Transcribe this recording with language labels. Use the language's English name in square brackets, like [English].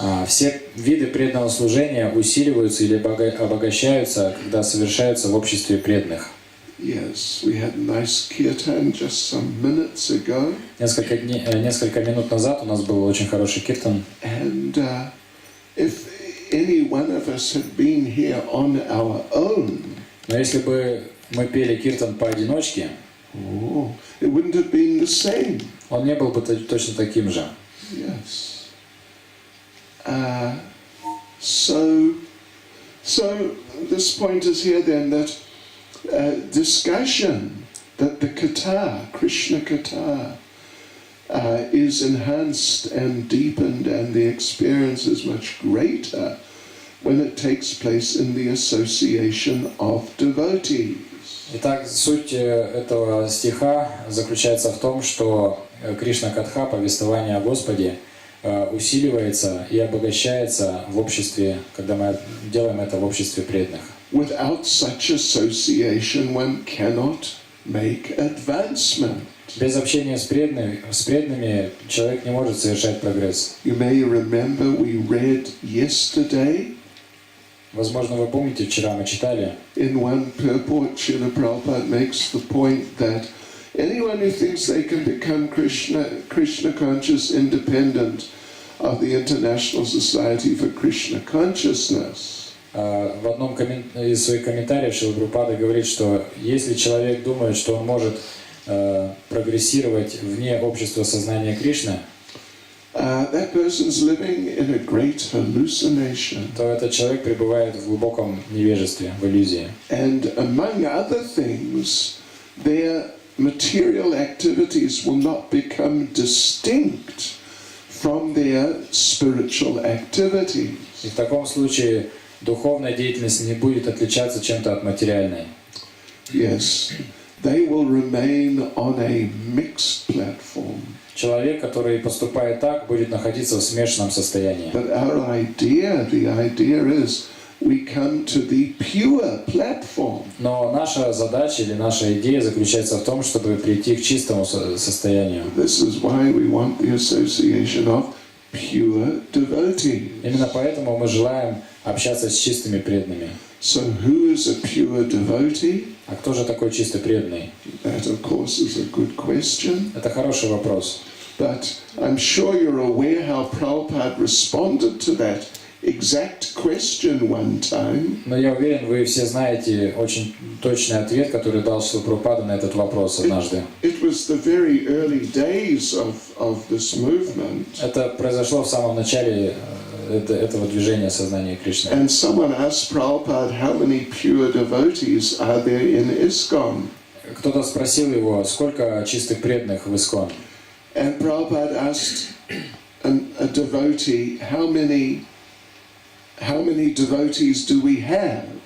[Russian] Все виды преданного служения усиливаются или обогащаются, когда совершаются в обществе преданных. [English] Yes, we had nice kirtan just some minutes ago. [Russian] Несколько минут назад у нас был очень хороший киртан. [English] And if any one of us had been here on our own, [Russian] но если бы мы пели киртан поодиночке, [English] it wouldn't have been the same. [Russian] Он не был бы точно таким же. [English] Yes. So this point is here then that discussion that the kata, Krishna kata, is enhanced and deepened, and the experience is much greater when it takes place in the association of devotees. [Russian] Итак, суть этого стиха заключается в том, что Кришна Катха, повествование о Господе, усиливается и обогащается в обществе, когда мы делаем это в обществе преданных. [English] Without such association, one cannot make advancement. [Russian] Без общения с преданными человек не может совершать прогресс. [English] You may remember we read yesterday. [Russian] Возможно, вы помните, вчера мы читали. [English] In one purport, Srila Prabhupada makes the point that anyone who thinks they can become Krishna conscious independent of the International Society for Krishna Consciousness. [Russian] В одном из своих комментариев Шрила Прабхупада говорит, что если человек думает, что он может прогрессировать вне общества сознания Кришны, [English] that person's living in a great hallucination. [Russian] то этот человек пребывает в глубоком невежестве, в иллюзии. [English] And among other things, their material activities will not become distinct from their spiritual activities. [Russian] И в таком случае духовная деятельность не будет отличаться чем-то от материальной. [English] Yes, they will remain on a mixed platform. [Russian] Человек, который поступает так, будет находиться в смешанном состоянии. [English] But our idea, the idea is we come to the pure platform. [Russian] Но наша задача или наша идея заключается в том, чтобы прийти к чистому состоянию. [English] This is why we want the association of pure devotees. [Russian] Именно поэтому мы желаем общаться с чистыми преданными. [English] So who is a pure devotee? [Russian] А кто же такой чистый преданный? [English] That, of course, is a good question. [Russian] Это хороший вопрос. [English] But I'm sure you're aware how Prabhupada responded to that exact question one time. [Russian] Но я уверен, вы все знаете очень точный ответ, который дал Шрила Прабхупада на этот вопрос однажды. [English] It was the very early days of this movement. [Russian] Это произошло в самом начале этого движения сознания Кришны. [English] And someone asked Prabhupada, how many pure devotees are there in ISKCON? [Russian] Кто-то спросил его, сколько чистых преданных в ИСККОН. [English] And Prabhupada asked a devotee, how many devotees do we have?